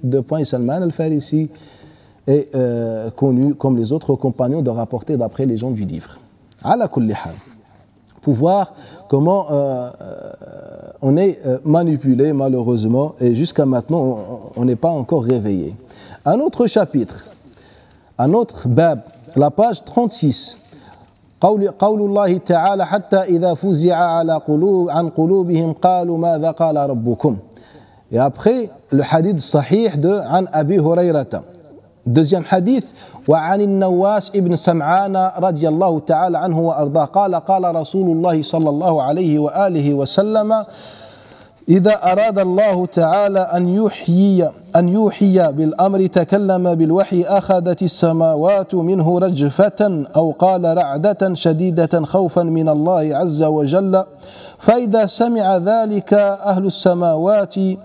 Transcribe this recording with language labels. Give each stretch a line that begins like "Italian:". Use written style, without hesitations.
French: 2 points, Salman al-Farisi est connu comme les autres compagnons de rapporter d'après les gens du livre. Ala kulli hal. Pour voir comment on est manipulé malheureusement, et jusqu'à maintenant on n'est pas encore réveillé. Un autre chapitre, un autre bab, la page 36.
Arabic: قول الله تعالى حتى إذا فزع عن قلوبهم قالوا ماذا قال ربكم.
French: Et après le hadith sahih de
Arabic: عن أبي هريرة.
French: Deuxième hadith,
Arabic: وعن النواس ابن سمعان رضي الله تعالى عنه وأرضاه قال رسول الله صلى الله عليه وآله وسلم إذا أراد الله تعالى أن يوحي بالأمر تكلم بالوحي أخذت السماوات منه رجفة أو قال رعدة شديدة خوفا من الله عز وجل فإذا سمع ذلك أهل السماوات